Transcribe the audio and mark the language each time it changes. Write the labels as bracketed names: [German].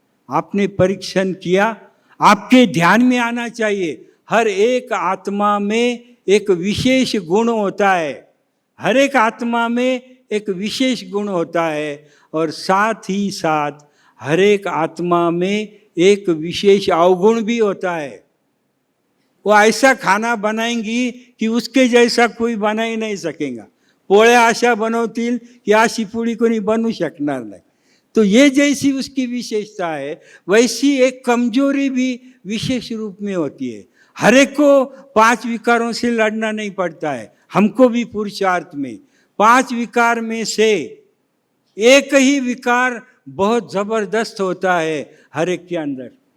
[Hindi] आपने परीक्षण किया, आपके ध्यान में आना चाहिए हर एक आत्मा में एक विशेष गुण होता है, हर एक आत्मा में एक विशेष गुण होता है, और साथ ही साथ हर एक आत्मा में एक विशेष अवगुण भी होता है। वो ऐसा खाना बनाएंगी कि उसके जैसा कोई बना ही नाही सकेगा। [Marathi] पोळ्या अशा बनवतील की अशी पोळी कोणी बनवू शकणार नाही। [Hindi] तो ये जैसी उसकी विशेषता है, वैसी एक कमजोरी भी विशेष रूप में होती है। हर एक को 5 विकारों से लड़ना नहीं पड़ता है, हमको भी पुरुषार्थ में 5 विकार में से एक ही विकार बहुत जबरदस्त होता है हर एक के अंदर।